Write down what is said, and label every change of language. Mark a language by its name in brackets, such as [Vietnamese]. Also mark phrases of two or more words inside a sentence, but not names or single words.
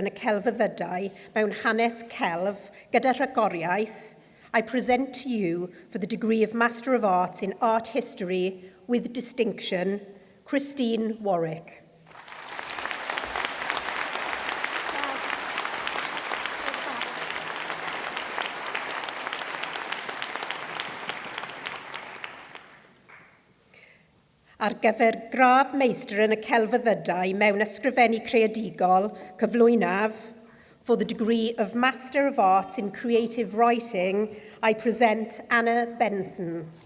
[Welsh] y celfyddydau mewn hanes celf gyda rhagoriaeth, [English] I present to you for the degree of Master of Arts in Art History with distinction, Christine Warwick. [Welsh] Ar gyfer gradd meistr yn y celfyddydau mewn ysgrifennu creadigol, cyflwynaf, [English] for the degree of Master of Arts in Creative Writing, I present Anna Benson.